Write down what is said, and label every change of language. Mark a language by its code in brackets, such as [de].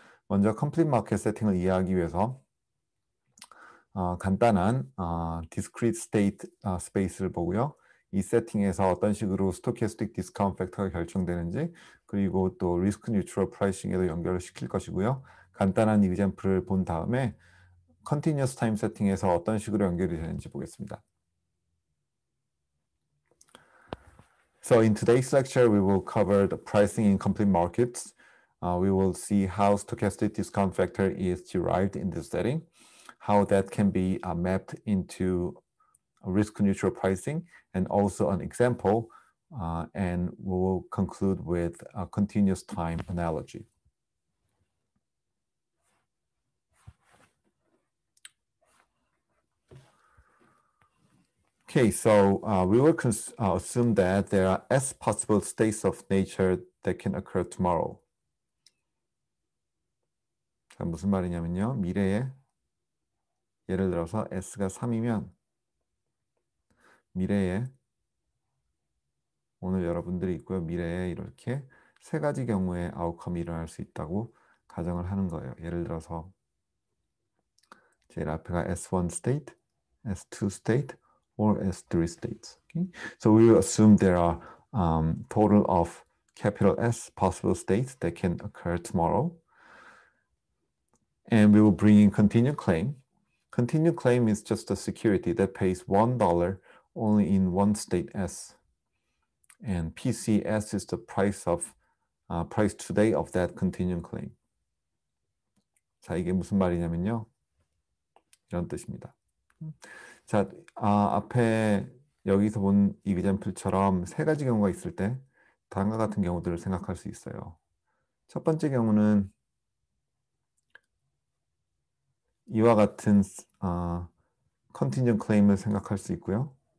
[ko] 먼저 컴플릿 마켓 세팅을 이해하기 위해서 간단한 discrete state 스페이스를 보고요. 이 세팅에서 어떤 식으로 스토캐스틱 디스카운트 팩터가 결정되는지, 그리고 또 리스크 뉴트럴 프라이싱에도 연결을 시킬 것이고요. 간단한 이그젬플을 본 다음에 컨티뉴어스 타임 세팅에서 어떤 식으로 연결이 되는지 보겠습니다. [en] So in today's lecture, we will cover the pricing in complete markets. We will see how stochastic discount factor is derived in this setting, how that can be mapped into risk neutral pricing, and also an example, and we will conclude with a continuous time analogy. Okay, so we will assume that there are S possible states of nature that can occur tomorrow. [ko] 자, 무슨 말이냐면요. 미래에 예를 들어서 S가 3이면 미래에 오늘 여러분들이 있고요. 미래에 이렇게 세 가지 경우의 아웃컴이 일어날 수 있다고 가정을 하는 거예요. 예를 들어서 제일 앞에가 [en] S1 state, S2 state, or S3 states. Okay? So we will assume there are total of capital S possible states that can occur tomorrow. And we will bring in contingent claim. Contingent claim is just a security that pays $1 only in one state S. And PCS is the price today of that contingent claim. [ko] 자, 이게 무슨 말이냐면요. 이런 뜻입니다. 자, 앞에 여기서 본 이그젬플처럼 세 가지 경우가 있을 때 다음과 같은 경우들을 생각할 수 있어요. 첫 번째 경우는 이와 같은 컨팅전 클레임을 생각할 수 있고요.